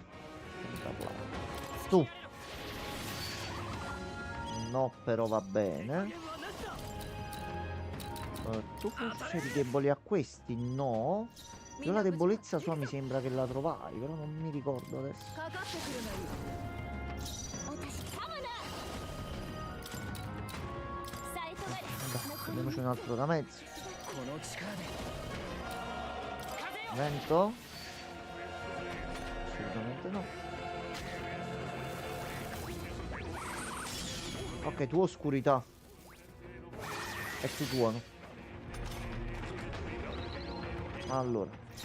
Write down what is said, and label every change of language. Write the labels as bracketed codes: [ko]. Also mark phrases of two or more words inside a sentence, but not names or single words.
[it] Tenta plata. Tu. No, però va bene. Tu forse eri debole a questi? No. Io la debolezza sua mi sembra che la trovai, però non mi ricordo adesso. [ja] かかってくるがいい私サムナサイトガレ [it] Vabbè, prendiamoci un altro da mezzo. [ja] この力で。 [it] Vento? Assolutamente no. Ok, tu oscurità. E tu tuono. Allora.